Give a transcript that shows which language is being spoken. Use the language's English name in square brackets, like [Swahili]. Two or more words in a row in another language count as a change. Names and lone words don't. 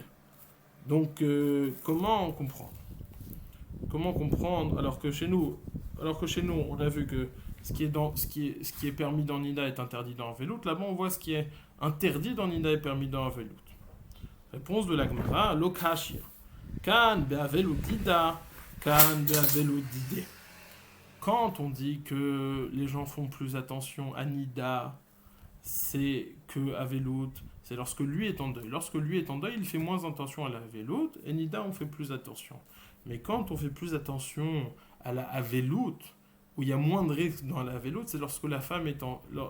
[French] Donc comment comprendre? Comment comprendre alors que chez nous, on a vu que ce qui est permis dans l'Ida est interdit dans Avelut. Là-bas, on voit ce qui est interdit dans l'Ida est permis dans Avelut. Réponse de la Gemara, [Aramaic] Lokashia. Kan be'Avelut dida, kan be'Avelut dide. [French] Quand on dit que les gens font plus attention à Nida, c'est que Avelut, c'est lorsque lui est en deuil. Lorsque lui est en deuil, il fait moins attention à la Avelut, et Nida, on fait plus attention. Mais quand on fait plus attention à la Avelut, où il y a moins de risques dans la Avelut, c'est lorsque la femme est en deuil.